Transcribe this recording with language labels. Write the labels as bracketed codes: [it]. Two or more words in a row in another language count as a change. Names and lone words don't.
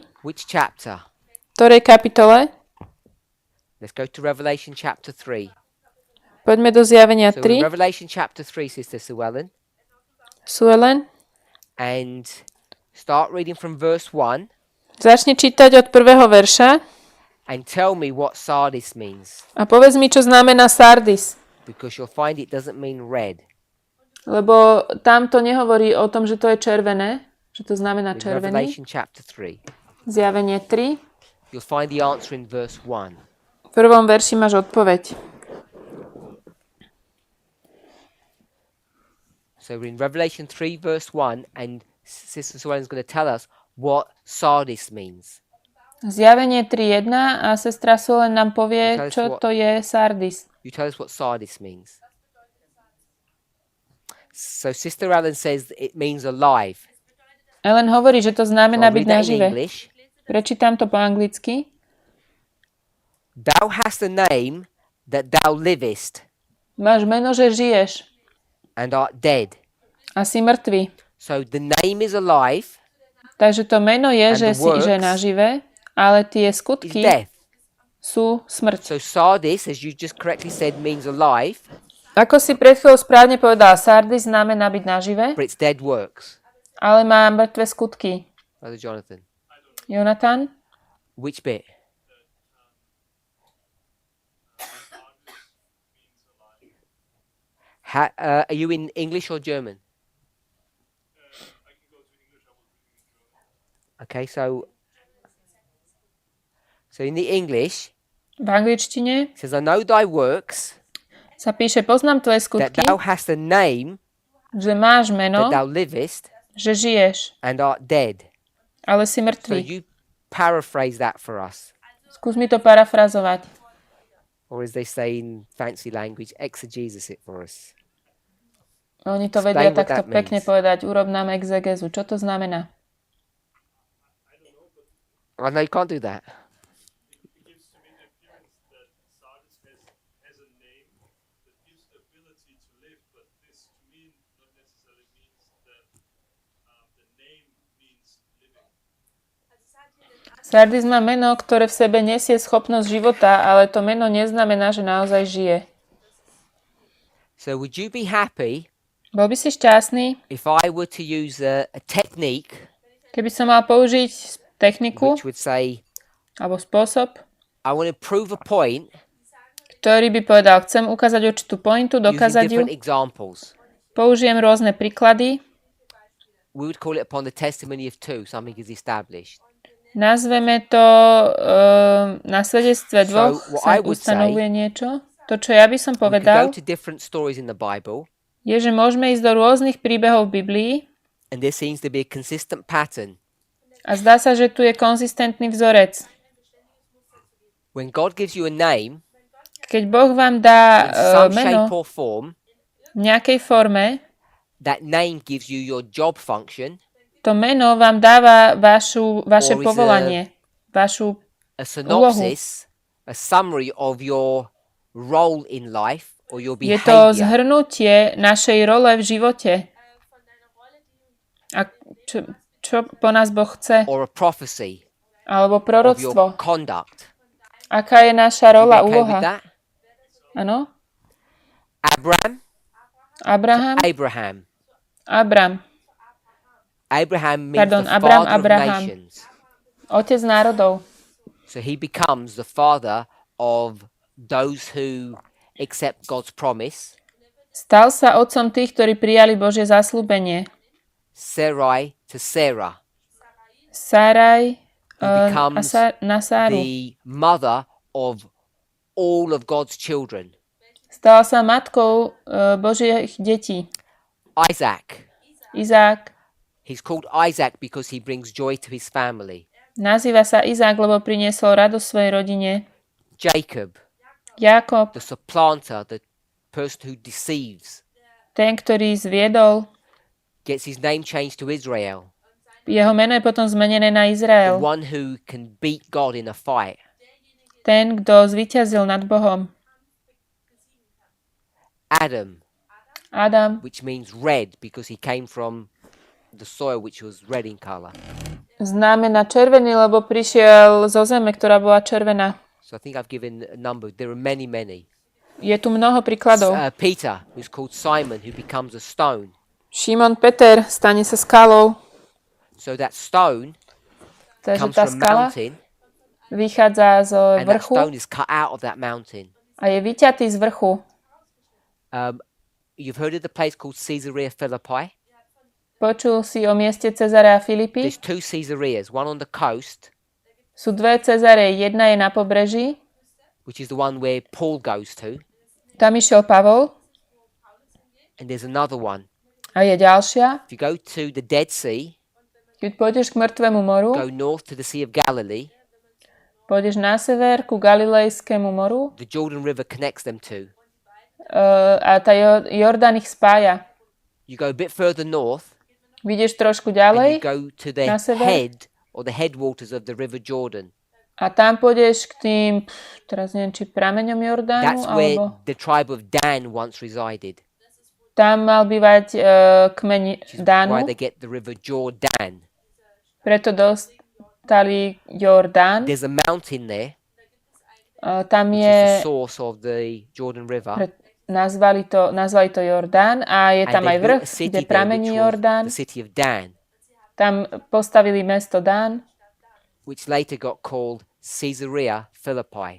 [en] Which chapter? [sk] V ktorej kapitole? [en] Let's go to Revelation chapter 3. [sk] Poďme do zjavenia [en] So in 3. Revelation chapter 3, Sister Suellen, Suelen. and start reading from verse 1 [sk] Začni čítať od prvého verša [en] and tell me what Sardis means, [sk] a povedz mi, čo znamená Sardis. [en] because you'll find it doesn't mean red. [sk] Lebo tam to nehovorí o tom, že to je červené, že to znamená [en] In [sk] červený. [en] Revelation chapter 3, [sk] Zjavenie 3. [en] you'll find the answer in verse 1. [sk] V prvom verši máš odpoveď. [en] So we're in Revelation 3 verse 1, and Sister Suellen's going to tell us what Sardis means. [sk] Zjavenie 3.1 a sestra Solen nám povie, [en] Tell us [sk] čo [en] what- [sk] to je Sardis. [en] You tell us what sardis means. So Sister Allen says it means alive. [sk] Ellen hovorí, že to [en] So [sk] znamená [en] I'll [sk] byť [en] read that in [sk] nažive. [en] English. [sk] Prečítam to po anglicky. [en] Thou hast a name that thou livest [sk] Máš meno, že žiješ [en] and art dead. [sk] a si mŕtvy. [en] So the name is alive, [sk] Takže to meno je, [en] And [sk] že [en] the [sk] si že [en] works [sk] nažive, ale tie [en] is [sk] skutky [en] death. [sk] sú smrť. [en] So sardis, as you just correctly said, means alive, [sk] Ako si pred chvíľou správne povedal, Sardis znamená byť nažive, [en] but it's dead works. [sk] ale má mŕtve skutky. [en] Brother Jonathan, Jonathan? which bit? Are you in English or German? Okay, so in the English, [sk] V angličtine [en] it says, I know thy works, [sk] sa píše, poznám tvoje [en] that [sk] skutky, [en] thou hast a name, [sk] že máš [en] that [sk] meno, [en] thou livest, [sk] že žiješ, [en] and art dead. [sk] ale si [en] So [sk] mŕtvy. [en] you paraphrase that for us. [sk] Skús mi to parafrazovať. [en] Or as they say in fancy language, exegesis it for us. [sk] Oni to [en] Explain [sk] vedia [en] what [sk] takto [en] that means. [sk] pekne povedať. Urob nám exegezu. Čo to znamená? [en] I know you can't do that. It gives to me the appearance that Sardis has a name that gives the ability to live, but this to me not necessarily means that the name means living. [sk] Sardis má meno, ktoré v sebe nesie schopnosť života, ale to meno neznamená, že naozaj žije. [en] So would you be happy [sk] Bol by si šťastný, [en] if I were to use a technique [sk] keby som mal použiť techniku [en] which would say, [sk] alebo spôsob, [en] I want to prove a point [sk] ktorý by povedal, chcem ukázať určitú pointu, [en] using [sk] dokázať ju, [en] different examples? [sk] použijem rôzne príklady, [en] We would call it upon the testimony of two, something is established. [sk] nazveme to na svedectve dvoch [en] what [sk] sa [en] I would [sk] ustanovuje niečo. To, čo ja by som [en] We could [sk] povedal, [en] go to different stories in the Bible, [sk] je, že môžeme ísť do rôznych príbehov v Biblii [en] and there seems to be a consistent pattern. [sk] a zdá sa, že tu je konzistentný vzorec. [en] When God gives you a name, [sk] Keď Boh vám dá [en] in some [sk] meno [en] shape or form, [sk] v nejakej forme, [en] that name gives you your job function, [sk] to meno vám dáva vaše [en] Or is [sk] povolanie, vašu [en] a synopsis, a summary of your role in life or your [sk] je to [en] behavior. [sk] zhrnutie našej role v živote. A čo po nás Boh chce? [en] Or a prophecy [sk] Alebo [en] of your [sk] proroctvo. [en] conduct. [sk] Aká je naša [en] You [sk] rola, [en] okay with [sk] úloha? [en] that? [sk] Áno? [en] Abraham. Abraham means [sk] Pardon, [en] the [sk] Abraham, [en] father [sk] Abraham. [en] of nations. [sk] Otec národov. [en] So he becomes the father of those who accept God's promise. [sk] Stal sa otcom tých, ktorí prijali Božie zasľúbenie. [en] Sarai to Sarah. [sk] Saraj [en] becomes [sk] na Sáru. [en] The mother of all of God's children. [sk] Stala sa matkou Božích detí. [en] Isaac. [sk] Izák. [en] He's called Isaac because he brings joy to his family. [sk] Nazýva sa Izák, lebo priniesol radosť svojej rodine. [en] Jacob. [sk] Jakob. [en] The supplanter, the person who deceives. [sk] Ten, ktorý zviedol. [en] Gets his name changed to Israel. [sk] Jeho meno je potom zmenené na [en] The [sk] Izrael. [en] one who can beat God in a fight. [sk] Ten, kto zvíťazil nad Bohom. [en] Adam, which means red because he came from the soil which was red in color. [sk] Znamená červený, lebo prišiel zo zeme, ktorá bola červená. [en] So I think I've given a number. There are many, many. [sk] Je tu mnoho príkladov. [en] Peter, who's called Simon, who becomes a stone. [sk] Šimon Peter stane sa skalou. [en] So that stone [sk] Takže [en] comes [sk] tá [en] from a [sk] skala [en] mountain, [sk] vychádza z [en] and that [sk] vrchu [en] stone is cut out of that mountain. [sk] a je vyťatý z vrchu. [en] You've heard of the place called Caesarea Philippi? [sk] Počul si o mieste Cezarea Filipy? [en] There's two Caesareas, one on the coast, [sk] Sú dve Cezare, jedna je na pobreží, [en] which is the one where Paul goes to, [sk] tam išiel Pavol, [en] and there's another one. [sk] a je ďalšia. [en] If you go to the Dead Sea, [sk] Keď pôjdeš k mŕtvemu moru, [en] go north to the Sea of Galilee, [sk] Pôjdeš na sever ku Galilejskému moru [en] The Jordan River connects them two. [sk] a tá Jordán ich spája. [en] You go a bit further north [sk] Vidíš trošku [en] and you [sk] ďalej [en] go to the [sk] na sever [en] head or the headwaters of the River Jordan. [sk] a tam pôjdeš k tým, teraz neviem, či prameňom Jordánu, [en] That's where [sk] alebo [en] the tribe of Dan once resided. [sk] tam mal bývať kmeň [en] Which is why [sk] Dánu, [en] they get the River Jordan. [sk] preto dostali Jordán. [en] There's a mountain there, [sk] Tam [en] which is [sk] je, [en] the source of the Jordan River. [sk] nazvali to Jordán a je [en] And [sk] tam [en] they [sk] aj [en] built [sk] vrch, [en] a city [sk] kde [en] there, [sk] pramení [en] which was [sk] Jordán. [en] the city of Dan, [sk] Tam postavili mesto Dán [en] which later got called Caesarea Philippi.